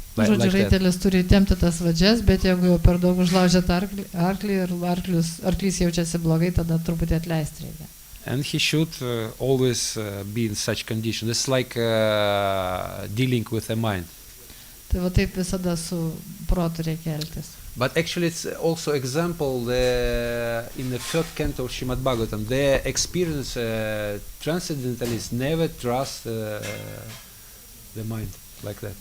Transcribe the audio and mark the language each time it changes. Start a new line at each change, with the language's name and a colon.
Lithuanian: Žodžiu, raitelis turi tempti tas vadžias, bet jeigu jau per daug užlaužėt arklį ir arklys jaučiasi blogai, tada truputį atleisti reikia.
English: And he should always be in such condition. It's like dealing with the mind.
Lithuanian: Tai va taip visada su protu reikia elgtis.
English: But actually it's also example in the third canto of Srimad Bhagavatam. The experience transcendentalists never trust the mind like that.